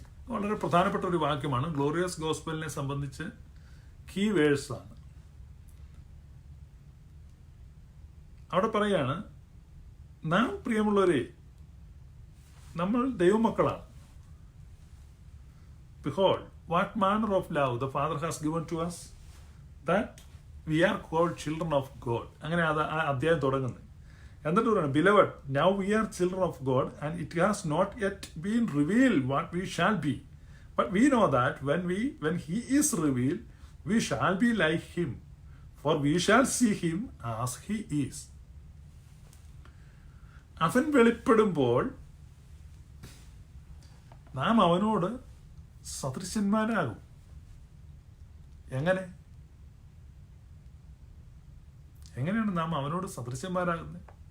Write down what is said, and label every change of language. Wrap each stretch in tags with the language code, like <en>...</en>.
<ml>വളരെ പ്രധാനപ്പെട്ട ഒരു വാക്യമാണ്. ഗ്ലോറിയസ് ഗോസ്പലിനെ സംബന്ധിച്ച് കീ വേഴ്സ് ആണ്. അവിടെ പറയാണ്, നാം പ്രിയമുള്ളവരെ, നമ്മൾ ദൈവമക്കളാണ്.</ml> <en>Behold, what manner of love the Father has given to us, that we are called children of God.</en> <ml>അങ്ങനെ ആ അധ്യായം തുടങ്ങുന്നത്. എന്നിട്ട് പറയുന്നത്,</ml> <en>Beloved, now we are children of God, and it has not yet been revealed what we shall be. But we know that when He is revealed, we shall be like Him, for we shall see Him as He is.</en> <ml>അവൻ വെളിപ്പെടുമ്പോൾ നാം അവനോട് സദൃശന്മാരാകും. എങ്ങനെയാണ് നാം അവനോട് സദൃശന്മാരാകുന്നത്?</ml>